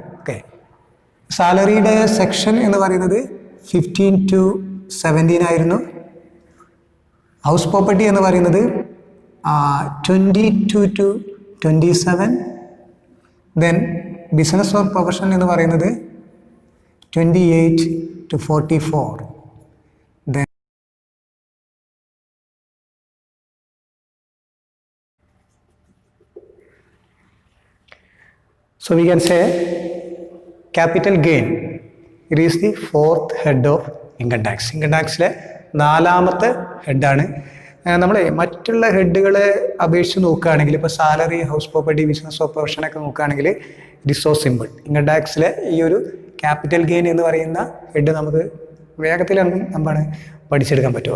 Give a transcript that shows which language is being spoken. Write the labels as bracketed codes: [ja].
[ml] Okay, സാലറിയുടെ section എന്ന് പറയുന്നത് 15 to 17 ആയിരുന്നു. ഹൗസ് പ്രോപ്പർട്ടി എന്ന് പറയുന്നത് 22 to 27. Then business or profession എന്ന് പറയുന്നത് 28 to 44. [en] Then so we can say capital gain, it is the 4th head of income tax. [ml] Income taxിലെ 4ാമത്തെ ഹെഡാണ്. നമ്മൾ മറ്റുള്ള ഹെഡുകളെ അപേക്ഷിച്ച് നോക്കുകയാണെങ്കിൽ, ഇപ്പോൾ salary, house property, business or പ്രൊഫഷനൊക്കെ നോക്കുകയാണെങ്കിൽ [en] It is so simple. [ml] Income ടാക്സിലെ ഈ ഒരു ക്യാപിറ്റൽ ഗെയിൻ എന്ന് പറയുന്ന ഹെഡ് നമുക്ക് വേഗത്തിൽ എന്താണ് പഠിച്ചെടുക്കാൻ പറ്റും.